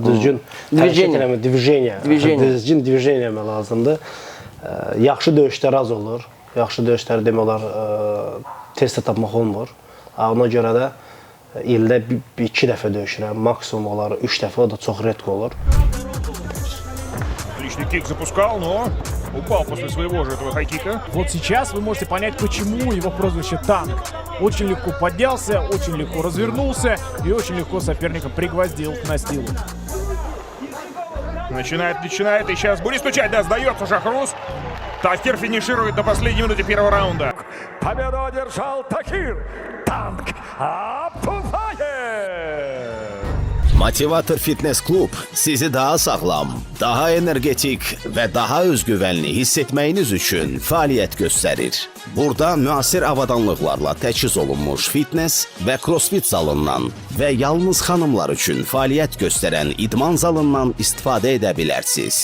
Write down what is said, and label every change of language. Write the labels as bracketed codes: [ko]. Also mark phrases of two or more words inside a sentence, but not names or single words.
[az] Düzgün hərəkət eləmək, düzgün divijeniya eləmək lazımdır. Yaxşı döyüşlər az olur. Yaxşı döyüşləri demək olar tez-tez tapmaq olmur. Ona görə də ildə 2 dəfə döyüşürəm, maksimum olar 3 dəfə, o da çox redko olur. [ru] Отличный кик запускал, но упал после своего же этого хайкика. Вот сейчас вы можете понять, почему его прозвище «Танк». Очень легко поднялся, очень легко развернулся и очень легко соперника пригвоздил к настилу. Начинает, и сейчас будет стучать, да, сдается Шахрус. Тахир финиширует на последней минуте первого раунда. Победу одержал Тахир Танк Abdullayev. [az] Motivator Fitness Klub sizi daha sağlam, daha energetik və daha özgüvənli hiss etməyiniz üçün fəaliyyət göstərir. Burada müasir avadanlıqlarla təchiz olunmuş fitness və crossfit zalından və yalnız xanımlar üçün fəaliyyət göstərən idman zalından istifadə edə bilərsiniz.